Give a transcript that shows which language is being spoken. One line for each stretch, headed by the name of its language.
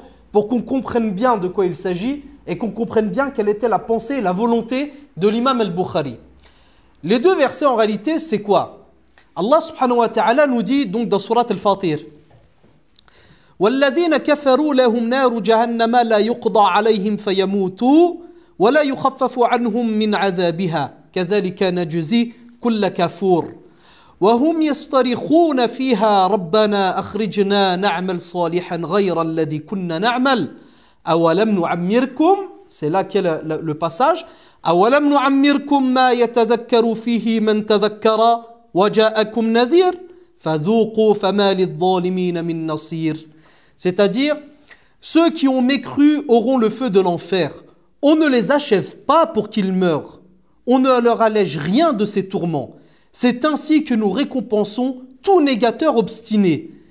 French: Pour qu'on comprenne bien de quoi il s'agit, et qu'on comprenne bien quelle était la pensée et la volonté de l'imam Al-Bukhari. Les 2 versets, en réalité, c'est quoi ? Allah subhanahu wa ta'ala nous dit donc dans surat Al-Fatir
Arabic: وَالَّذِينَ كَفَرُوا لَهُمْ نَارُ جَهَنَّمَ لَا يُقْضَى عَلَيْهِمْ فَيَمُوتُوا وَلَا يُخَفَّفُ عَنْهُمْ مِنْ عَذَابِهَا كَذَلِكَ نَجْزِي كُلَّ كَفُورٍ وَهُمْ يَصْطَرِخُونَ فِيهَا رَبَّنَا أَخْرِجْنَا نَعْمَلْ صَالِحًا غَيْرَ الَّذِي كُنَّا نَعْمَلْ أَوَلَمْ نُعَمِّرْكُمْ,
French: c'est là qu'est le passage,
Arabic: أَوَلَمْ نُعَمِّرْكُمْ مَا يَتَذَكَّرُ فِيهِ مَنْ تَذَكَّرَ وَجَاءَكُمْ نَذِيرٌ فَذُوقُوا فَمَا لِلظَّالِمِينَ مِنْ نَصِيرٍ.
French: C'est-à-dire, ceux qui ont mécru auront le feu de l'enfer. On ne les achève pas pour qu'ils meurent. On ne leur allège rien de ces tourments. C'est ainsi que nous récompensons tout négateur obstiné.